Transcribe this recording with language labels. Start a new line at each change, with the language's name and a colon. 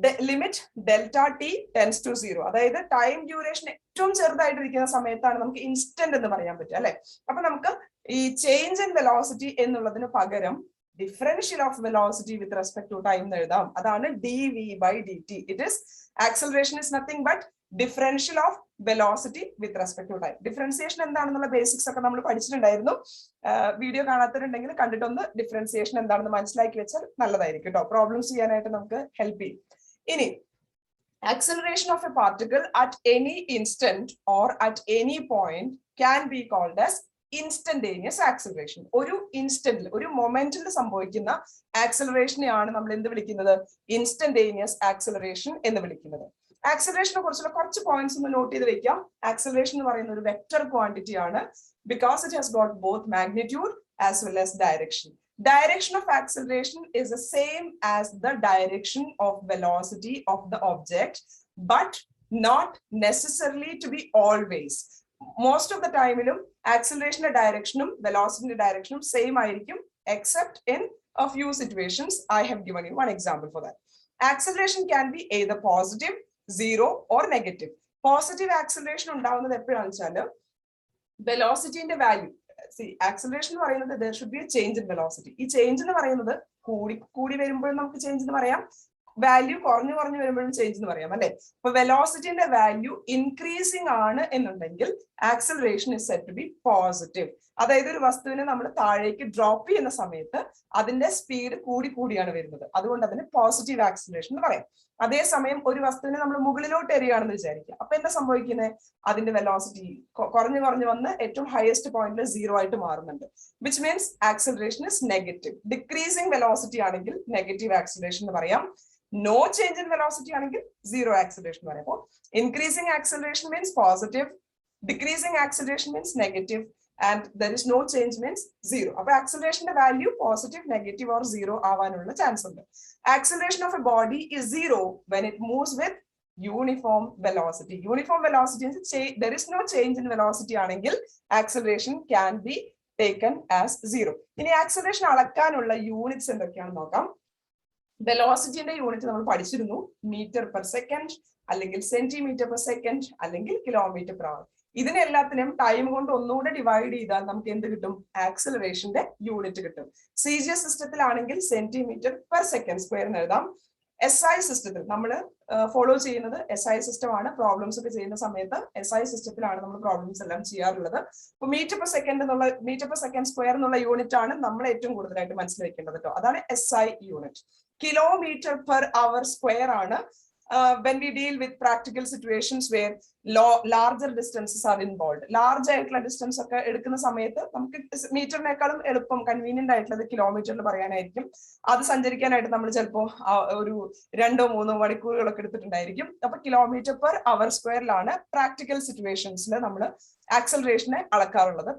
English: limit delta T tends to 0,
Malayalam: അതായത് time duration ഏറ്റവും ചെറുതായിട്ടിരിക്കുന്ന സമയത്താണ് നമുക്ക് ഇൻസ്റ്റന്റ് എന്ന് പറയാൻ പറ്റുക അല്ലെ. അപ്പൊ നമുക്ക് ഈ ചേഞ്ച് ഇൻ വെലോസിറ്റി എന്നുള്ളതിന് പകരം
English: differential of velocity with respect to time
Malayalam: എഴുതാം. അതാണ് dv by dt.
English: It is acceleration is nothing but differential of velocity with respect to time.
Malayalam: Differentiation എന്താണെന്നുള്ള ബേസിക്സ് ഒക്കെ നമ്മൾ പഠിച്ചിട്ടുണ്ടായിരുന്നു. വീഡിയോ കാണാത്തവരുണ്ടെങ്കിൽ കണ്ടിട്ടൊന്ന് ഡിഫറൻസിയേഷൻ എന്താണെന്ന് മനസ്സിലാക്കി വെച്ചാൽ നല്ലതായിരിക്കും കേട്ടോ, പ്രോബ്ലംസ് ചെയ്യാനായിട്ട് നമുക്ക് ഹെൽപ്പ് ചെയ്യും.
English: ഇനി acceleration of a particle at any instant or at any point can be called as instantaneous acceleration.
Malayalam: ഒരു ഇൻസ്റ്റന്റിൽ, ഒരു മൊമെന്റിൽ സംഭവിക്കുന്ന ആക്സലറേഷനെയാണ് നമ്മൾ എന്ത് വിളിക്കുന്നത്? ഇൻസ്റ്റന്റേനിയസ് ആക്സലറേഷൻ എന്ന് വിളിക്കുന്നത്. ആക്സലറേഷനെ കുറിച്ചുള്ള കുറച്ച് പോയിന്റ്സ് ഒന്ന് നോട്ട് ചെയ്ത് വെക്കാം. ആക്സലറേഷൻ എന്ന് പറയുന്ന ഒരു വെക്ടർ ക്വാണ്ടിറ്റി ആണ്,
English: Because it has got both magnitude as well as direction. Direction of acceleration is the same as the direction of velocity of the object, but not necessarily to be always.
Malayalam: Most of the ടൈമിലും ആക്സലറേഷന്റെ ഡയറക്ഷനും വെലോസിറ്റിന്റെ ഡയറക്ഷനും same ആയിരിക്കും,
English: Except in a few situations. I have given you one example for that. Acceleration can be either positive, 0 or negative.
Malayalam: Positive acceleration ഉണ്ടാവുന്നത് എപ്പോഴാണെന്ന് വെച്ചാൽ വെലോസിറ്റിന്റെ value, acceleration എന്ന് പറയുന്നത്
English: there should be a change in velocity.
Malayalam: ഈ change എന്ന് പറയുന്നത് കൂടി വരുമ്പോഴും നമുക്ക് ചേഞ്ച് എന്ന് പറയാം, വാല്യൂ കുറഞ്ഞു വരുമ്പോഴും ചേഞ്ച് എന്ന് പറയാം അല്ലെ. അപ്പൊ വെലോസിറ്റിന്റെ വാല്യൂ ഇൻക്രീസിങ് ആണ് എന്നുണ്ടെങ്കിൽ
English: Acceleration is said to be positive.
Malayalam: അതായത് ഒരു വസ്തുവിനെ നമ്മൾ താഴേക്ക് ഡ്രോപ്പ് ചെയ്യുന്ന സമയത്ത് അതിന്റെ സ്പീഡ് കൂടിയാണ് വരുന്നത്, അതുകൊണ്ട് അതിന് പോസിറ്റീവ് ആക്സലറേഷൻ എന്ന് പറയാം. അതേസമയം ഒരു വസ്തുവിനെ നമ്മൾ മുകളിലോട്ട് എറിയുകയാണെന്ന് വിചാരിക്കുക, അപ്പൊ എന്താ സംഭവിക്കുന്നത്? അതിന്റെ വെലോസിറ്റി കുറഞ്ഞു വന്ന് ഏറ്റവും ഹയസ്റ്റ് പോയിന്റിൽ 0 ആയിട്ട് മാറുന്നുണ്ട്,
English: Which means acceleration is negative.
Malayalam: Decreasing velocity ആണെങ്കിൽ നെഗറ്റീവ് ആക്സലറേഷൻ എന്ന് പറയാം,
English: no change in velocity
Malayalam: ആണെങ്കിൽ
English: zero acceleration
Malayalam: പറയാം.
English: അപ്പോൾ increasing acceleration means positive, decreasing acceleration means negative, and there is no change means zero.
Malayalam: അപ്പോൾ ആക്സലറേഷന്റെ value positive, negative or zero ആവാനുള്ള chance ഉണ്ട്.
English: Acceleration of a body is zero when it moves with uniform velocity. Uniform velocity means there is no change in velocity ആണെങ്കിൽ acceleration can be taken as zero.
Malayalam: ഇനി acceleration അളക്കാനുള്ള units എന്തൊക്കെയാണെന്ന് നോക്കാം. വെലോസിറ്റിന്റെ unit നമ്മൾ പഠിച്ചിരുന്നു, metre per second അല്ലെങ്കിൽ centimetre per second അല്ലെങ്കിൽ kilometre per hour. ഇതിനെല്ലാത്തിനും time കൊണ്ട് ഒന്നുകൂടെ ഡിവൈഡ് ചെയ്താൽ നമുക്ക് എന്ത് കിട്ടും? ആക്സലറേഷന്റെ യൂണിറ്റ് കിട്ടും. CJ സിസ്റ്റത്തിലാണെങ്കിൽ centimetre per second square എന്ന് എഴുതാം. SI സിസ്റ്റത്തിൽ നമ്മൾ ഫോളോ ചെയ്യുന്നത് SI സിസ്റ്റം ആണ്. പ്രോബ്ലംസ് ഒക്കെ ചെയ്യുന്ന സമയത്ത് SI സിസ്റ്റത്തിലാണ് നമ്മൾ പ്രോബ്ലംസ് എല്ലാം ചെയ്യാറുള്ളത്. അപ്പൊ മീറ്റർ പെർ സെക്കൻഡ് സ്ക്വയർ എന്നുള്ള യൂണിറ്റ് ആണ് നമ്മൾ ഏറ്റവും കൂടുതലായിട്ട് മനസ്സിലാക്കേണ്ടത് കേട്ടോ. അതാണ് SI unit.
English: Kilometre per hour square ആണ് when we deal with practical situations where larger distances are involve.
Malayalam: Large ആയിട്ടുള്ള ഡിസ്റ്റൻസ് ഒക്കെ എടുക്കുന്ന സമയത്ത് നമുക്ക് മീറ്ററിനേക്കാളും എളുപ്പം കൺവീനിയന്റ് ആയിട്ടുള്ളത് കിലോമീറ്ററിൽ പറയാനായിരിക്കും. അത് സഞ്ചരിക്കാനായിട്ട് നമ്മൾ ചിലപ്പോൾ ഒരു 2-3 മണിക്കൂറുകളൊക്കെ എടുത്തിട്ടുണ്ടായിരിക്കും. അപ്പൊ കിലോമീറ്റർ പെർ അവർ സ്ക്വയറിലാണ് പ്രാക്ടിക്കൽ സിറ്റുവേഷൻസിൽ നമ്മൾ ആക്സലറേഷനെ അളക്കാറുള്ളത്.